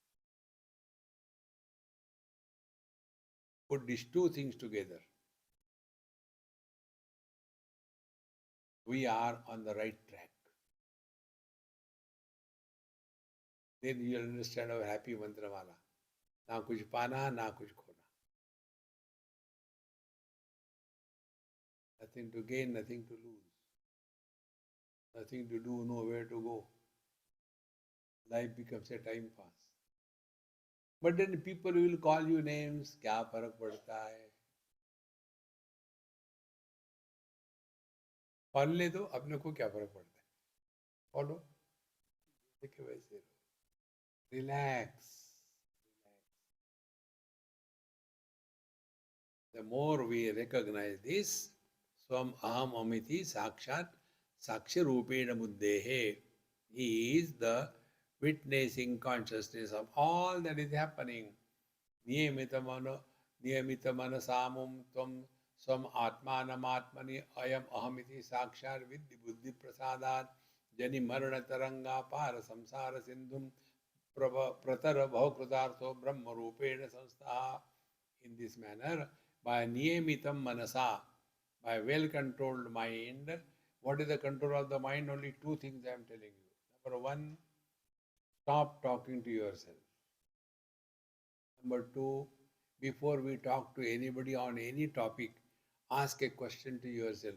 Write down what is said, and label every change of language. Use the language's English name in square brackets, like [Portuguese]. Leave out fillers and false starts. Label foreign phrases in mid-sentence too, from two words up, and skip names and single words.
[English] Put these 2 things together. We are on the right track. Then you will understand our happy mantramala. [Hindi] ना कुछ पाना, ना कुछ खोना. [English] Nothing to gain, nothing to lose. Nothing to do, nowhere to go. Life becomes a time pass. But then people will call you names. [Hindi] क्या फर्क पड़ता है? पाल ले दो, अपने को क्या फर्क पड़ता है? फॉलो, देखिए वैसे रिलैक्स. [English] The more we recognize this, [Sanskrit] स्वम् अहम् अमिति साक्षात् साक्षी रूपेण बुद्धेः, [English] he is the witnessing consciousness of all that is happening. [Sanskrit] नियमितमना समुम् त्वम् स्वम् आत्मानम् आत्मनि अयम् अहमिति साक्षात् विधि बुद्धि प्रसादात् जनि मरण तरङ्ग पार संसार सिन्धुम् प्रतर भौकृतार्थो ब्रह्म रूपेण संस्थः. [English] In this manner, by [Sanskrit] नियमितम् मनसा, [English] by well-controlled mind. What is the control of the mind? Only 2 things I am telling you. Number 1, stop talking to yourself. Number 2, before we talk to anybody on any topic, ask a question to yourself.